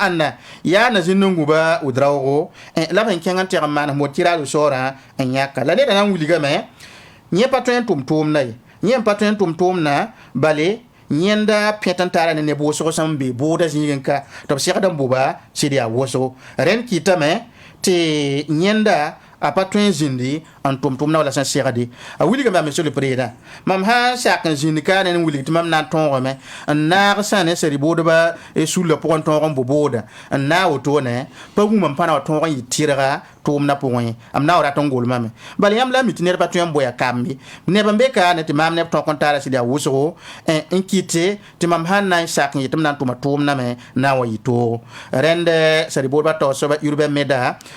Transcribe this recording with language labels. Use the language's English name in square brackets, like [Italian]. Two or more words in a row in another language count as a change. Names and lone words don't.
[Mossi] ãnna yaa na zĩnd n gũba wʋd-raoogo la b sẽn kẽng n tẽg n maan mod tɩra rʋ soorã n yãka la neda na n wilgame yẽ pa tõe n tʋm tʋʋmdã ye yẽ n pa tõe n tʋm tʋʋmdã bale yẽnda pẽt n taara ne neb wʋsgo sẽn be boodã zĩigẽ ka tɩ b segd n boba sɩd yaa wʋsgo rẽnd kɩtame tɩ yẽnda a pa tõe n zĩndi n tʋm-tʋmdã wala sẽn segde a wilgame [French] monsieur le président [Mossi] mam sã n sak n zĩnd kaa ne n wilg tɩ mam na n tõogame n naag sã ne sari boodba sulla pʋgẽ tõog n bo booda n na wotone pa wũmam pa na wa tõog n yɩ tɩrga tʋʋmdã pʋgẽ m na wa rat n golmame bala yãmb la mi tɩ ned pa tõe n boya kambe neb n be kaane tɩ maam neb tõog n taara sɩd yaa wʋsgo n kɩte tɩ mam sãn na n sak n yetɩ m na n tʋma tʋʋmdame na n wa yɩ toogo rẽnd sari boodbã tao soaba urbain meda